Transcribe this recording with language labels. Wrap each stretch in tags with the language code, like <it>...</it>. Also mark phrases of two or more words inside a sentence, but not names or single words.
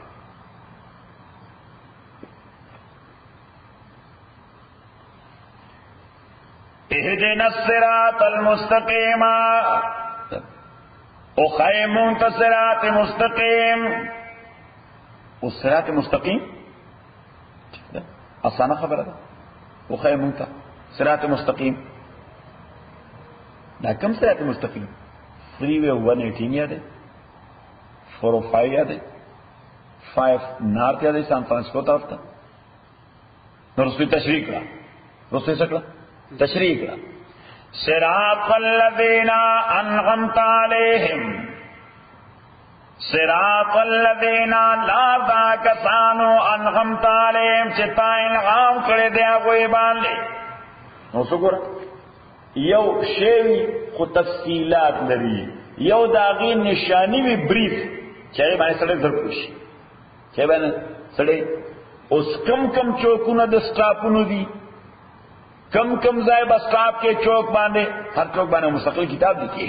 <ar>اهدنا الصراط المستقیم،</ar> <ps>او خیمون تا صراط مستقیم. او صراط مستقیم آسانه خبره ده. او خیمون تا صراط مستقیم دا کوم صراط مستقیم؟</ps> <ur>فری وے 118 یاد ہے، 405 یاد ہے، 5 نارتھ یاد ہے سان فرانسسکو طرف تھا.</ur> <ps>نو رسول تشریح کړه، رسول څه کړه؟ تشریح کړه.</ps> <ar>صراط الذین انعمت علیہم، صراط الذین</ar> <ps>لا ذا کسانو</ps> <ar>انعمت علیہم</ar> <ps>چې تا انعام کړی دی هغوی باندې. نو څه ګوره یو شی خو تفصیلات لري، یو د هغې نشانی وي بریف چې هغې باندې سړی زر پوه شي، چې هغې باندې سړی اوس کم کم چوکونه د سټاپونو دي، کم کم ځای به سټاپ کې چوک باندې هر چوک باندې مستقل کتاب لیکي.</ps>